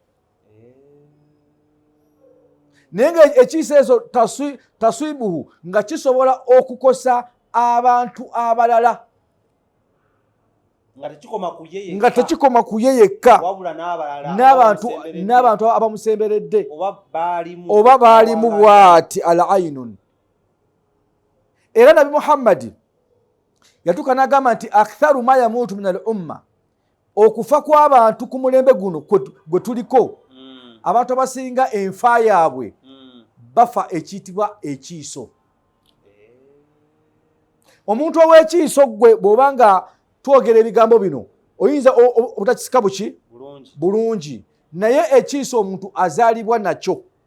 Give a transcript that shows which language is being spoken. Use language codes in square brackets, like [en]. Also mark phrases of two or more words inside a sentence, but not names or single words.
[lg] naye nga ekiiso ekyo taswibuhu nga kisobola okukosa abantu abalala nga tekikoma ku ye yekka n'abantu abamusemberedde oba baalimu bw'ati [ar] العين. [lg] Era Nabi Muhammadi yatuuka n'agamba nti [ar] أكثر ما يموت من الأمة, [lg] okufa kw'abantu ku mulembe guno gwe tuliko abantu abasinga enfa yaabwe bafa ekiyitibwa ekiiso. Omuntu ow'ekiiso gwe bw'obanga twogera ebigambo bino oyinza obutakisika buki bulungi naye ekiiso omuntu azaalibwa nakyo.